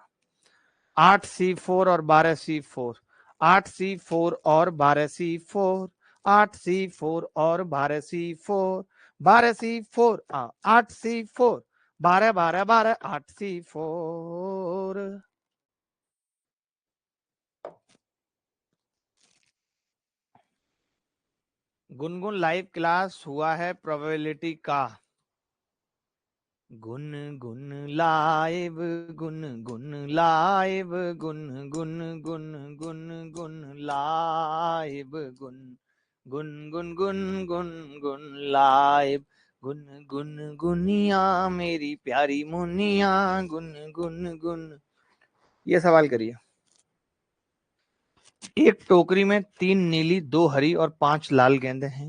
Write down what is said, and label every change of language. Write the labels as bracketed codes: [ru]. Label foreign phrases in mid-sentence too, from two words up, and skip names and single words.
[hi] 8C4 और 12C4, 8C4 और 12C4, 8C4 और 12C4, 12C4, 8C4, 12 12 12 8C4। गुनगुन लाइव क्लास हुआ है प्रोबेबिलिटी का। गुन गुन लाइव, गुन गुन लाइव, गुन गुन गुन गुन गुन लाइव, गुन गुन गुन गुन गुन गुन लाइव, गुन गुन गुनिया मेरी प्यारी मुनिया, गुन गुन गुन। ये सवाल करिए। एक टोकरी में 3 नीली, 2 हरी और 5 लाल गेंदे हैं।